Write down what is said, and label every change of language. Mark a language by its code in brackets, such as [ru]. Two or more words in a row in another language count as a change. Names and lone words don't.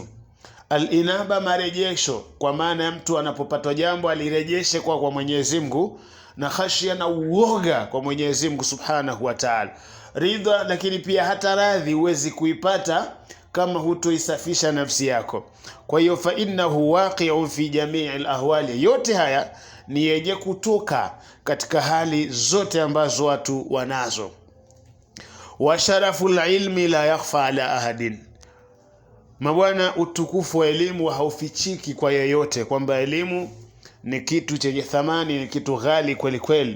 [sw] Al-inaba, marejesho, kwa maana ya mtu anapopatwa jambo alirejeshe kwa Mwenyezi Mungu, na khashia, na uoga kwa Mwenyezi Mungu [ar] سبحانه وتعالى. [sw] Ridha, lakini pia hata radhi huwezi kuipata kama hutoisafisha nafsi yako. Kwa hiyo [ar] فإنه واقع في جميع الأحوال, [sw] yote haya ni yenye kutoka katika hali zote ambazo watu wanazo. [ar] وشرف العلم لا يخفى على أحد, [sw] mabwana, utukufu wa elimu haufichiki kwa yeyote, kwamba elimu ni kitu chenye thamani, ni kitu ghali kweli kweli.